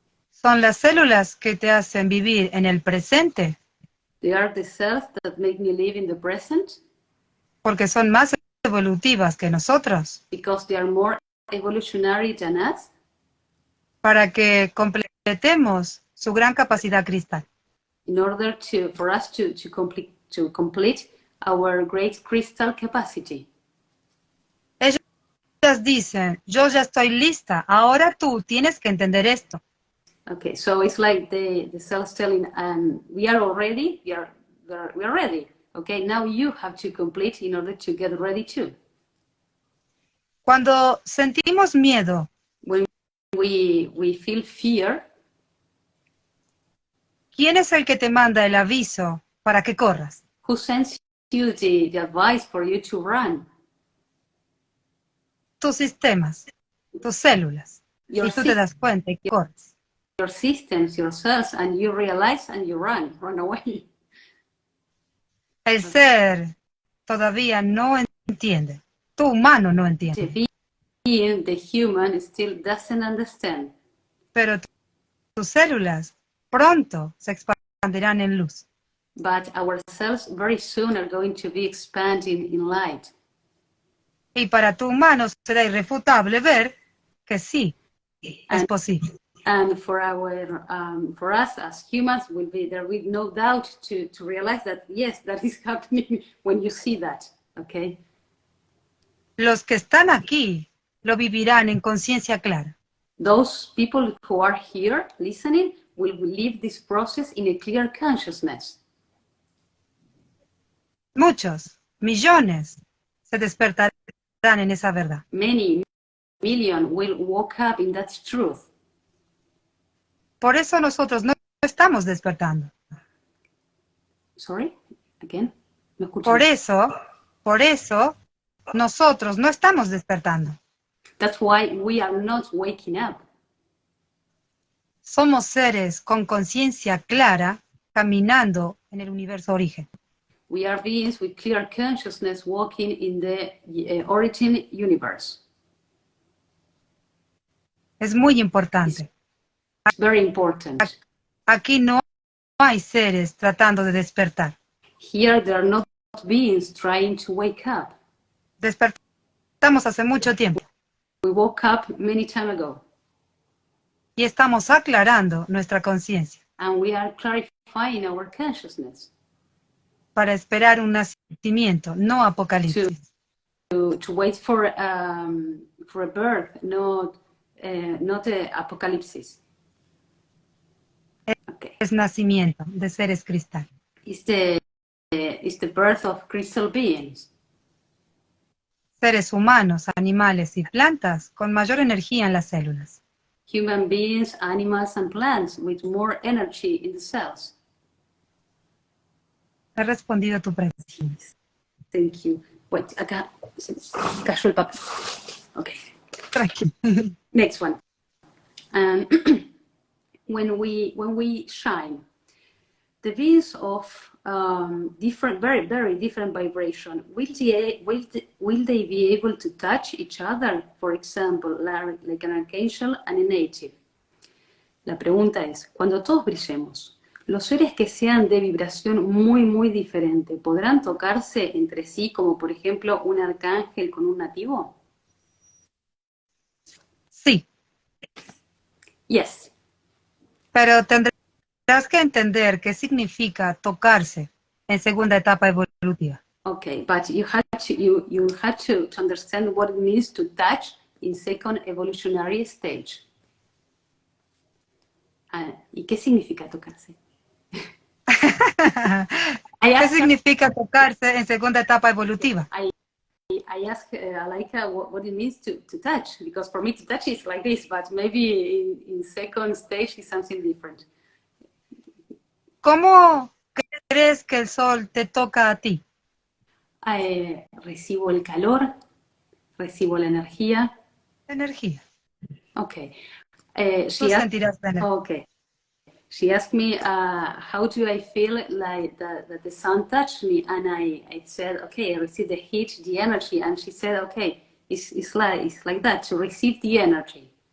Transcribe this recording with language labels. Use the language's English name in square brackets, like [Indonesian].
[Spanish] Son las células que te hacen vivir en el presente. [English] They are the cells that make me live in the present. [Spanish] Porque son más evolutivas que nosotros. [English] Because they are more evolutionary than us. [Spanish] Para que completemos su gran capacidad cristal. [English] In order for us to complete our great crystal capacity. [Spanish] Ellas dicen, yo ya estoy lista, ahora tú tienes que entender esto. [English] Okay, so it's like the cells telling, we are already, we are ready. Okay, now you have to complete in order to get ready too. [Spanish] Cuando sentimos miedo, [English] when we feel fear, [Spanish] ¿quién es el que te manda el aviso para que corras? [English] Who sends you the advice for you to run? [Spanish] Tus sistemas, tus células. [English] Your [Spanish] y tú te das cuenta y corres. [English] Your systems, your cells, and you realize and you run away. [Spanish] El ser todavía no entiende. Tu humano no entiende. [English] The human still doesn't understand. [Spanish] Pero tus células pronto se expandirán en luz. [English] But our cells very soon are going to be expanding in light. [Spanish] Y para tu humano será irrefutable ver que sí, es posible. [English] And for us as humans, there will be no doubt to realize that yes, that is happening when you see that, okay? [Spanish] Los que están aquí lo vivirán en conciencia clara. [English] Those people who are here listening will live this process in a clear consciousness. [Spanish] Muchos, millones, se despertarán en esa verdad. [English] Many, million will wake up in that truth. [Spanish] Por eso nosotros no estamos despertando. [English] Sorry, again? [Spanish] No escuché. Por eso, nosotros no estamos despertando. [English] That's why we are not waking up. [Spanish] Somos seres con conciencia clara caminando en el universo origen. [English] We are beings with clear consciousness walking in the origin universe. [Spanish] Es muy importante. [English] It's very important. [Spanish] Aquí no hay seres tratando de despertar. [English] Here there are not beings trying to wake up. [Spanish] Despertamos hace mucho tiempo. [English] We woke up many time ago. [Spanish] Y estamos aclarando nuestra conciencia. [English] And we are clarifying our consciousness. [Spanish] Para esperar un nacimiento, no apocalipsis. [English] To wait for a birth, not apocalypse. Okay. [Spanish] Es nacimiento de seres cristal. [English] It's the birth of crystal beings. [Spanish] Seres humanos, animales y plantas con mayor energía en las células. [English] Human beings, animals, and plants with more energy in the cells. [Spanish] He respondido a tu pregunta. [English] Thank you. Wait, [Spanish] acá se cayó el papel. [English] Okay. [Spanish] Tranquilo. [English] Next one. When we shine, the beings of different, very, very different vibration, will they be able to touch each other? For example, like an archangel and a native. [Spanish] La pregunta es, cuando todos brillemos, los seres que sean de vibración muy, muy diferente, ¿podrán tocarse entre sí, como por ejemplo un arcángel con un nativo? Sí. [English] Yes. [Spanish] Pero tendrás que entender qué significa tocarse. en segunda etapa evolutiva. [English] Okay, but you had to understand what it means to touch in second evolutionary stage. [Spanish] ¿Y qué significa tocarse? ¿Qué significa tocarse en segunda etapa evolutiva? [English] I asked Alhaikaha what it means to touch, because for me to touch is like this, but maybe in second stage is something different. [Spanish] ¿Cómo crees que el sol te toca a ti? Recibo el calor, recibo la energía. Energía. [English] Okay. [Spanish] Tú sentirás la energía. [English] Okay. She asked me, how do I feel like that the sun touched me? And I said, okay, I receive the heat, the energy. And she said, okay, it's like that, to receive the energy.